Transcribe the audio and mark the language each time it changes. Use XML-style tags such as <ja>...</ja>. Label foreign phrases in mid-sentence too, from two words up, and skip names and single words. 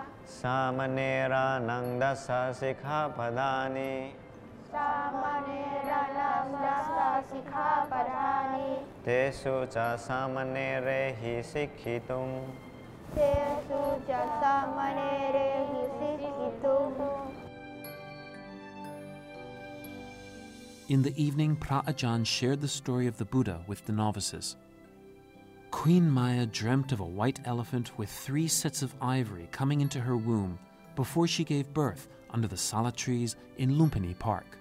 <pi>Samanera nangdasa sikha padani. Samanera nangdasa sikha padani. Tesu cha samanere hi sikhitum. Tesu cha samanere hi sikhitum.</pi> <en>In the evening, Pra Ajahn shared the story of the Buddha with the novices. Queen Maya dreamt of a white elephant with 3 sets of ivory coming into her womb before she gave birth under the sala trees in Lumpini Park.</en>